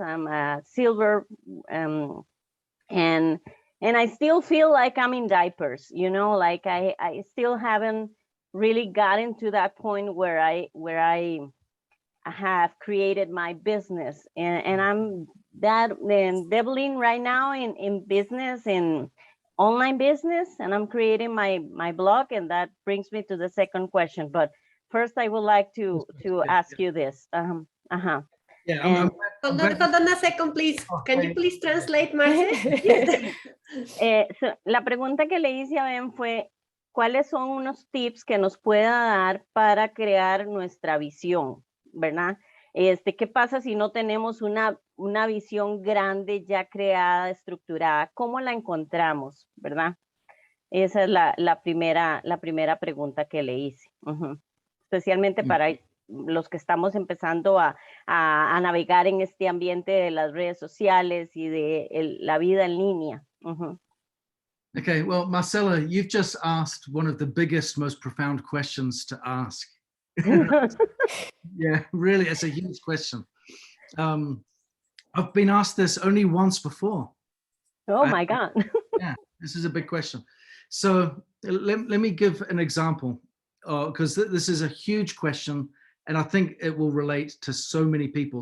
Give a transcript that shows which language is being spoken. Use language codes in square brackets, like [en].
[en] I'm a silver, and I still feel like I'm in diapers, you know, like I still haven't really gotten to that point where I have created my business, and I'm dabbling right now in business, in online business, and I'm creating my blog, and that brings me to the second question. But first, I would like to ask you this. Yeah, Hold on a second, please. Can you please translate, Marce? [es] So, la pregunta que le hice a Ben fue, ¿cuáles son unos tips que nos pueda dar para crear nuestra visión, verdad? ¿Qué pasa si no tenemos una visión grande ya creada, estructurada? ¿Cómo la encontramos, verdad? Esa es la primera pregunta que le hice. Especialmente para los que estamos empezando a navegar en este ambiente de las redes sociales y de la vida en línea. [en] Okay, well, Marcela, you've just asked one of the biggest, most profound questions to ask. Yeah, really, it's a huge question. I've been asked this only once before. Oh my God. Yeah, this is a big question. So let me give an example, because this is a huge question, and I think it will relate to so many people.